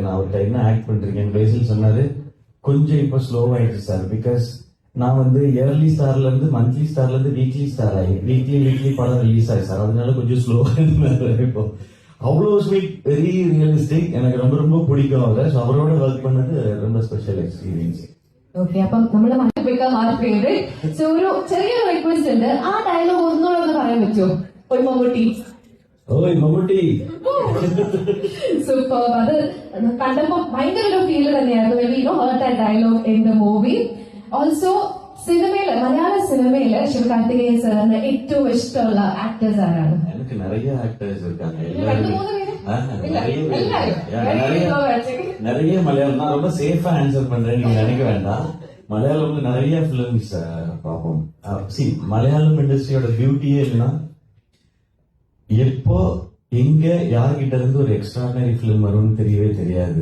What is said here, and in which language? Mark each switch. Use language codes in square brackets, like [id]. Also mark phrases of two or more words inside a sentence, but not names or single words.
[ta] நான் அவர்கிட்ட என்ன ஆக்ட் பண்ணிருக்கேன். பேசில் சொன்னாரு, கொஞ்சம் இப்போ ஸ்லோவாயிடுச்சு சார். பிகாஸ் நான் வந்து இயர்லி ஸ்டார்ல இருந்து மந்த்லி ஸ்டார்ல இருந்து [en] weekly star [ta] ஆகி வீக்லி படம் ரிலீஸ் ஆகி சார். அதனால கொஞ்சம் ஸ்லோவா இருந்தாரு. இப்போ அவ்வளோ ஸ்வீட், [en] very realistic. [ta] எனக்கு ரொம்ப ரொம்ப பிடிக்கும் அவரை. ஸோ அவரோட ஒர்க் பண்ணது ரொம்ப [en] special experience. [ml] ഓക്കെ, അപ്പം നമ്മുടെ ഫേവറേറ്റ്. സോ ഒരു ചെറിയൊരു റിക്വസ്റ്റ് ഉണ്ട്, ആ ഡയലോഗ് ഒന്നുകൂടെ ഒന്ന് പറയാൻ പറ്റുമോ? ഒരു മമ്മൂട്ടി. ഓയ് മമ്മൂട്ടി. സൂപ്പർ. അത് കണ്ടപ്പോ ഭയങ്കര ഒരു ഫീല് തന്നെയായിരുന്നു. [en] When you heard that dialogue in the movie. [ml] ഓൾസോ സിനിമയില്, മലയാള സിനിമയില് ശിവകാർത്തികേയൻ സാറിന് ഏറ്റവും ഇഷ്ടമുള്ള ആക്ടേഴ്സ് ആരാണ്? [ta] எனக்கு நிறைய ஆக்டர்ஸ் இருக்காங்க. நிறைய மலையாளம். நான் ரொம்ப சேஃபா ஆன்சர் பண்றேன், நீங்க நினைக்க வேண்டாம். மலையாளம்ல நிறைய பிலிம்ஸ் பார்ப்போம். மலையாளம் இண்டஸ்ட்ரியோட பியூட்டியே இல்லைன்னா எப்போ எங்க யார்கிட்ட இருந்து ஒரு [en] extraordinary film [ta] வரும்னு தெரியவே தெரியாது.